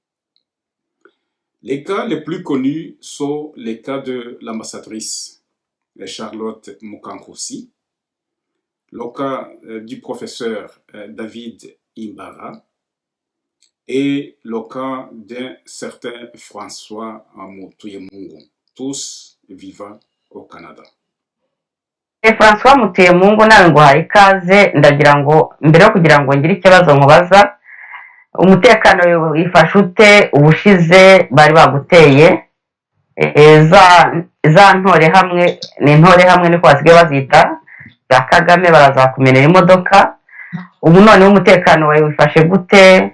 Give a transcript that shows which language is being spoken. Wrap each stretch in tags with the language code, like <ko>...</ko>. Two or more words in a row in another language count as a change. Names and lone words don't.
<fr>Les cas les plus connus sont les cas de l'ambassadrice Charlotte Mukankusi, le cas du professeur David Imbara et le cas d'un certain François Mutuyemungu, tous vivant au Canada.</fr> <rw>François Mutuyemungu nawe nguhaye ikaze, ndagira ngo mbere yo kugira ngo ngire ikibazo nkubaza, umutekano wifashe ute ubushize bari baguteye za ntore hamwe n'intore hamwe niko basigaye bazita za Kagame barazakumenera imodoka, ubu noneho umutekano wawe wifashe gute?</rw>